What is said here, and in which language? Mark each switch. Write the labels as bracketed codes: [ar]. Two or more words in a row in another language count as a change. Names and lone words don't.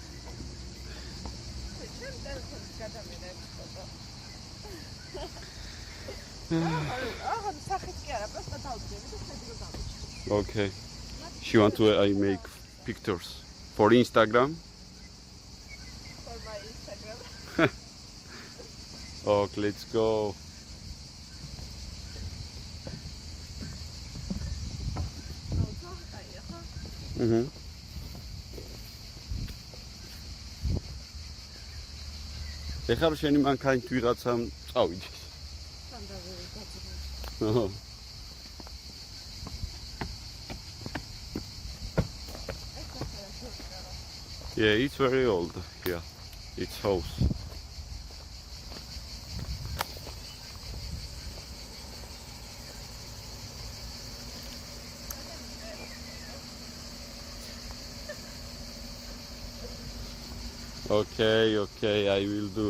[en] Okay. She wants to I make pictures for Instagram. For my Instagram. Okay, let's go. [ka] ეხლა რომ შენი მანქანით ვიღაცამ წავიდეს. [en] Oh. Yeah, it's very old. Yeah, it's house. Okay, okay, I will do.